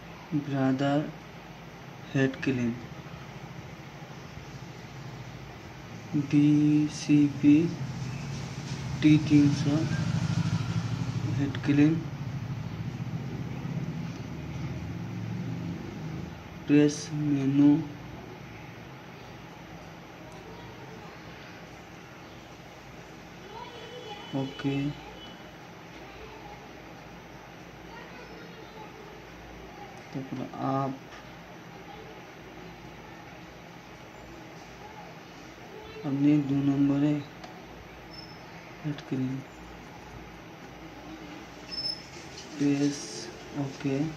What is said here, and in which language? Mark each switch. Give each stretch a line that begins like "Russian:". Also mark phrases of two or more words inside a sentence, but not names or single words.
English: Brother head clean, BCP T300 head clean, press menu, OK,
Bangla: তারপরে আপ, আপনি 2 নম্বরে
English: head clean, press OK.